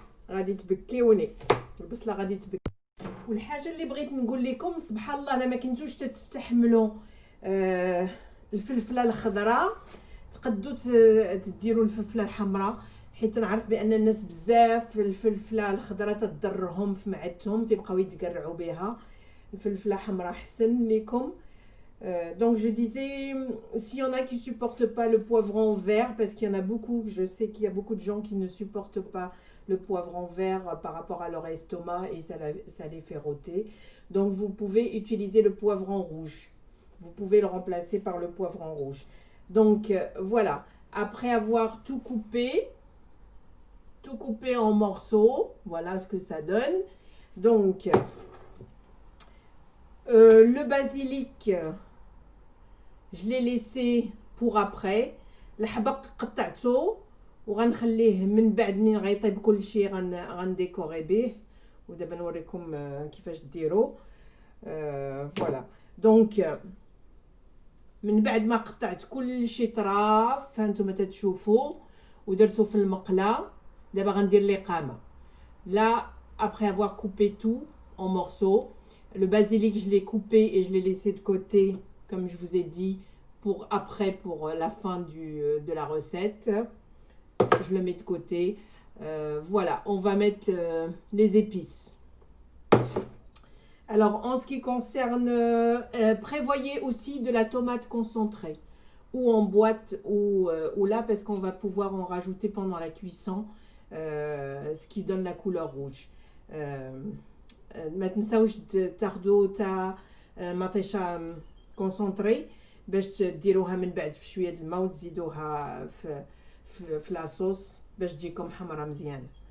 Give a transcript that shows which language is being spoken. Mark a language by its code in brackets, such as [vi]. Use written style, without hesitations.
[ar] غادي تبكيوني البصله، غادي تبكي. والحاجه اللي بغيت نقول لكم، سبحان الله الا ما كنتوش تستحملوا الفلفله الخضراء تقدوا تديروا الفلفله الحمراء، حيت نعرف بان الناس بزاف الفلفله الخضراء تضرهم في معدتهم، تيبقاو يتقرعوا بها. الفلفله حمراء احسن لكم. [fr] Donc je disais, s'il y en a qui supportent pas le poivron vert, parce qu'il y en a beaucoup, je sais qu'il y a beaucoup de gens qui ne supportent pas le poivron vert par rapport à leur estomac et ça les fait rôter. Donc vous pouvez utiliser le poivron rouge. Vous pouvez le remplacer par le poivron rouge. Donc voilà, après avoir tout coupé en morceaux, voilà ce que ça donne. Donc le basilic, je l'ai laissé pour après. [ar] الحبق قطعته وغنخليه من بعد من غيطيب كل شيء غنديكوري به، ودابا نوريكم كيفاش ديروا. فوالا دونك من بعد ما قطعت كل شيء طراف هانتوما تتشوفوا ودرتو في المقله. دابا غندير لقامه. [fr] Là, après avoir coupé tout en morceaux, le basilic je l'ai coupé et je l'ai laissé de côté, comme je vous ai dit, pour après, pour la fin de la recette. Je le mets de côté. Voilà, on va mettre les épices. Alors, en ce qui concerne, prévoyez aussi de la tomate concentrée, ou en boîte, ou là, parce qu'on va pouvoir en rajouter pendant la cuisson, ce qui donne la couleur rouge. [ar] ما تنساوش تاخذوا تاع مطيشه كونسونطري باش ديروها من بعد في شويه الماء وتزيدوها في لاصوص باش تجيكم حمرا مزيان.